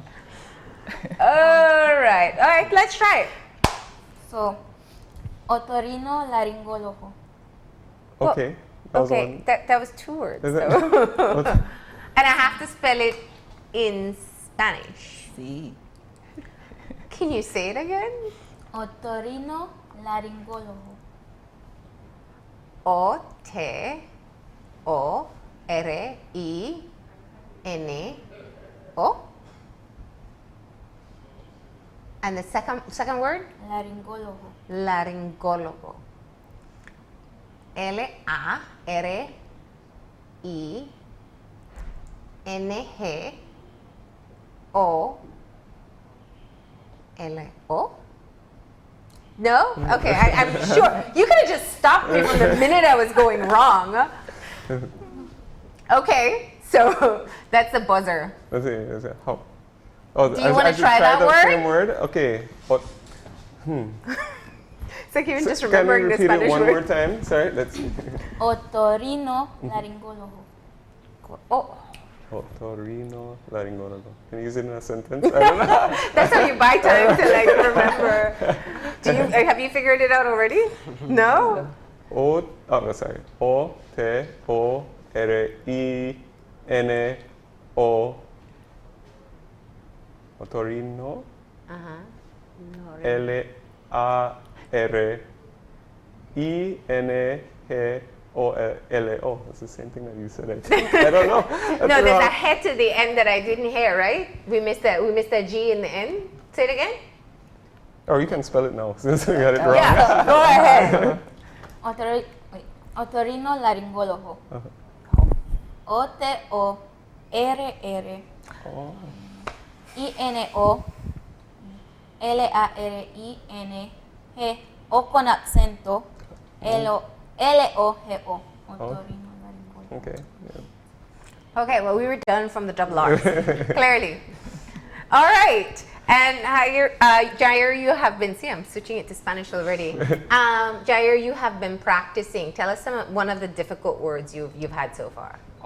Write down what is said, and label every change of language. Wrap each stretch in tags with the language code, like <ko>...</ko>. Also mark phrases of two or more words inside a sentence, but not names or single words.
<en>All right, let's try it. So, otorrinolaryngologo. Okay. Okay, that was 2 words. So. And I have to spell it in Spanish. Sí. Can you say it again? Otorrinolaryngologo. O-T-O-R-I-N-O. And the second word? Laryngologo. Laryngologo. L-A-R-Y-N-G-O-L-O. No? Okay, I'm sure. You could have just stopped me from the minute I was going wrong. Okay, so that's the buzzer. Let's see. How? Oh, do you want to try that word? Same word? Okay. But, It's like even just remembering the Spanish word. Can you repeat it one word. more time? Sorry, let's see. Otorrinolaryngologo. Oh. Otorrinolaryngologo. Can you use it in a sentence? I don't know. That's how you buy time to like remember. Have you figured it out already? No? Sorry. O-T-O-R-I-N-O. Otorrino. L-A-R-I-N-G-O-L-O. That's the same thing that you said, I think. I don't know. No, there's a head to the end that I didn't hear, right? We missed that G in the end. Say it again. Or you can spell it now since we got it wrong. Yeah, go ahead. Otorrinolaryngologo. O-T-O-R-R-I-N-O-L-A-R-I-N-G.</en> <es>O con acento.</es> <en>L-O-G-O. Otorrinolaryngologo. Okay. Okay, well, we were done from the double R's, clearly. All right. And Jair, you have been, see, I'm switching it to Spanish already. Jair, you have been practicing. Tell us one of the difficult words you've had so far.</en>